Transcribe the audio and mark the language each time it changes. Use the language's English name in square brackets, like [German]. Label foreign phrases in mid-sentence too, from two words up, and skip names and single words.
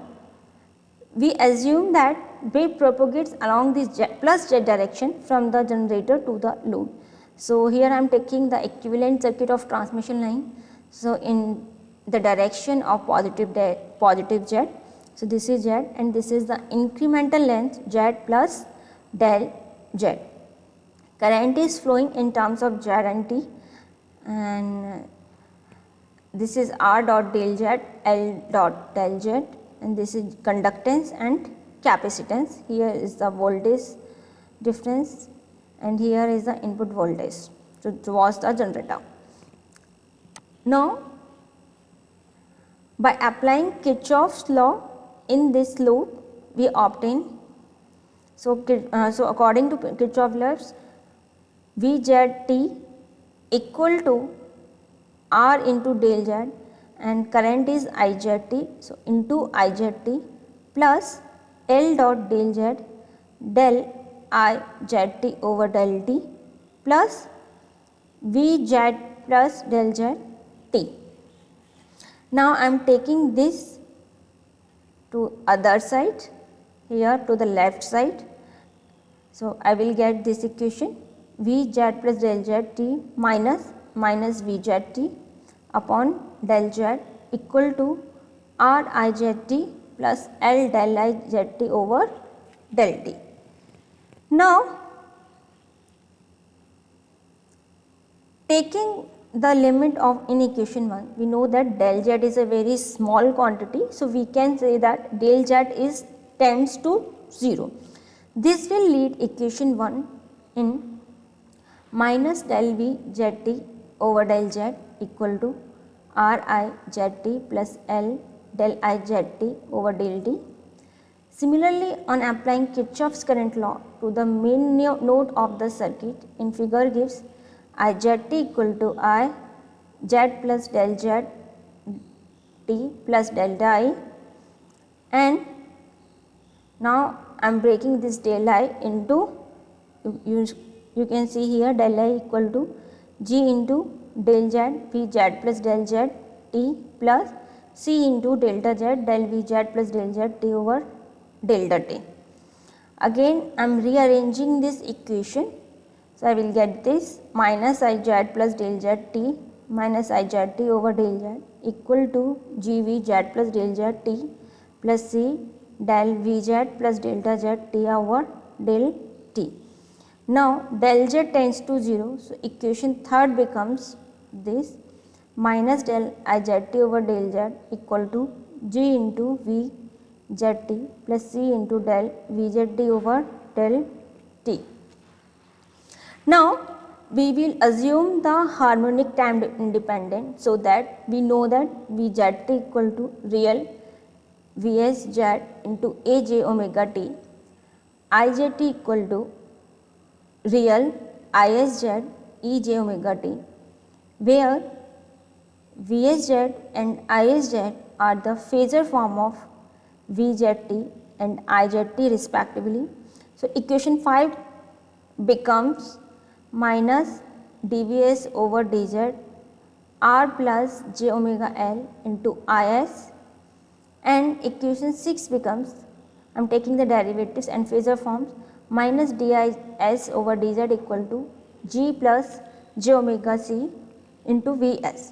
[English] We assume that wave propagates along this plus z direction from the generator to the load. So, here I am taking the equivalent circuit of transmission line. So, in the direction of positive z. So, this is z and this is the incremental length z plus del z. Current is flowing in terms of z and t and this is R dot del z, L dot del z and this is conductance and capacitance. Here is the voltage difference and here is the input voltage. So, towards the generator. Now, by applying Kirchhoff's law in this loop, we obtain. So, according to Kirchhoff's laws, VZT equal to R into del Z and current is IZT. So, into IZT plus L dot del Z del IZT over del T plus VZ plus del Z T. Now, I am taking this to other side, here to the left side. So, I will get this equation Vz plus del Z T minus Vz T upon del Z equal to R I Z T plus L del I Z T over del T. Now, taking the limit of in equation 1, we know that del Z is a very small quantity. So, we can say that del Z is tends to 0. This will lead equation 1 in minus del V Z T over del Z equal to R I Z T plus L del I Z T over del T. Similarly, on applying Kirchhoff's current law to the main node of the circuit in figure gives I Z T equal to I Z plus del Z T plus delta I and now I am breaking this del I into, you can see here del I equal to G into del Z V Z plus del Z T plus C into delta Z del V Z plus del Z T over delta T. Again I am rearranging this equation. So, I will get this minus I Z plus del Z T minus I Z T over del Z equal to G V Z plus del Z T plus C del V Z plus delta Z T over del T. Now, del Z tends to 0. So, equation third becomes this minus del I Z T over del Z equal to G into V Z T plus C into del V Z T over del T. Now, we will assume the harmonic time independent, so that we know that V Z T equal to real V S Z into A j omega t, I Z T equal to real I S Z E j omega t, where V S Z and I S Z are the phasor form of V Z T and I Z T respectively. So, equation 5 becomes minus dVs over dz r plus j omega L into Is, and equation 6 becomes, I am taking the derivatives and phasor forms, minus dis over dz equal to G plus j omega c into Vs.